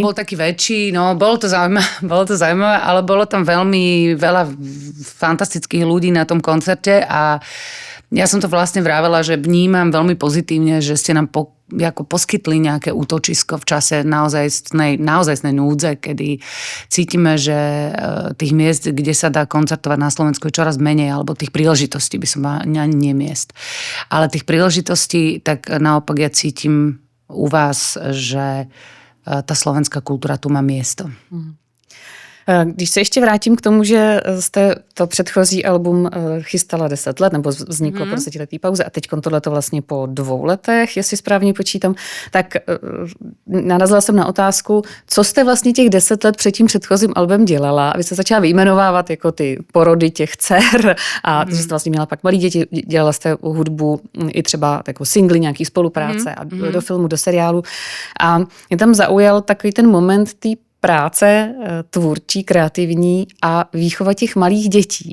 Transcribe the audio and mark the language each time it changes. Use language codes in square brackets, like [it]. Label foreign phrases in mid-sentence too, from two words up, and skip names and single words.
[sk] To bol taký väčší, no bolo to zaujímavé, ale bolo tam veľmi veľa fantastických ľudí na tom koncerte a ja som to vlastne vravela, že vnímam veľmi pozitívne, že ste nám ako poskytli nejaké útočisko v čase naozajstnej núdze, kedy cítime, že tých miest, kde sa dá koncertovať na Slovensku je čoraz menej, alebo tých príležitostí by som ani nie miest. Ale tých príležitostí, tak naopak ja cítim u vás, že tá slovenská kultúra tu má miesto. [cs] Když se ještě vrátím k tomu, že jste to předchozí album chystala 10 let, nebo vzniklo po 10letý pauze a teď tohleto vlastně po 2 letech, jestli správně počítám, tak narazila jsem na otázku, co jste vlastně těch 10 let před tím předchozím albem dělala, aby se začala vyjmenovávat jako ty porody těch dcer a že jste vlastně měla pak malý děti, dělala jste hudbu i třeba jako singly, nějaký spolupráce a do filmu, do seriálu a mě tam zaujal takový ten moment té práce tvůrčí, kreativní a výchova těch malých dětí.